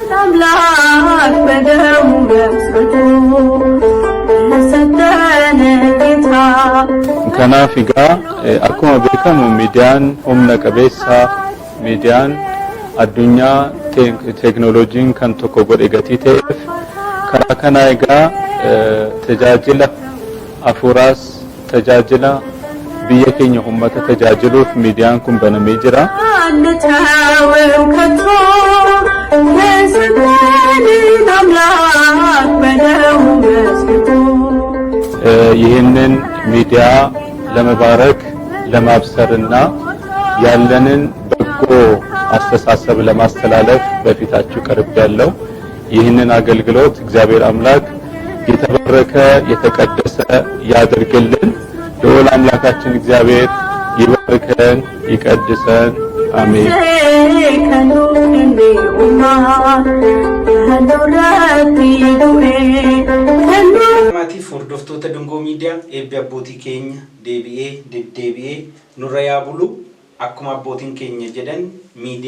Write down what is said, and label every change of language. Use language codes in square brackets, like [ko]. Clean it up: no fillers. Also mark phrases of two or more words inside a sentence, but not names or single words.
[om] kanaaf egaa akkuma beekamu miidiyaan humna qabeessa miidiyaan addunyaa teeknooloojiin kan tokko godhe gatii ta'eef karaa kana egaa tajaajila hafuuraas tajaajila biyya keenya ummata tajaajiluuf miidiyaan kun banamee jira. [am] ይህንን ሚዲያ ለመባረክ ለማብሰርና ያለንን በጎ አስተሳሰብ ለማስተላለፍ በፊታችሁ ቀርብ ያለው ይህንን አገልግሎት እግዚአብሔር አምላክ የተባረከ የተቀደሰ ያድርግልን። ልዑል አምላካችን እግዚአብሔር ይባርከን ይቀድሰን። አሜን። [om] Maatiif hordoftoota Dungoo Miidiyaa eebbi abbootii keenya deebi'ee nurra yaa bulu akkuma abbootiin keenya jedhan